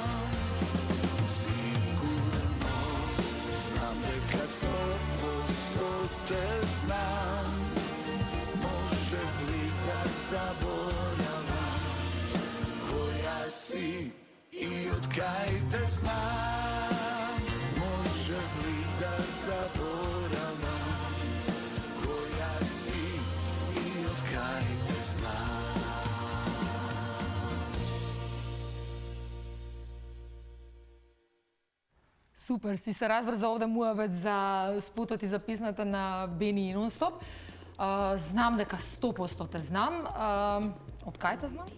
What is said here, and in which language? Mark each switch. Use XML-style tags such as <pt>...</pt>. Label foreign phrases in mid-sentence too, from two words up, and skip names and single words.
<mk>Сигурно знам нека 100% те знам, може ли да заборавам која си и од кај те знам. Може ли да заборавам која си и од кај те знам. Супер, си се разврза овде муабет за спутот и за писната на Бени и Нонстоп. Знам дека 100% те знам. Од кај те знам?</mk>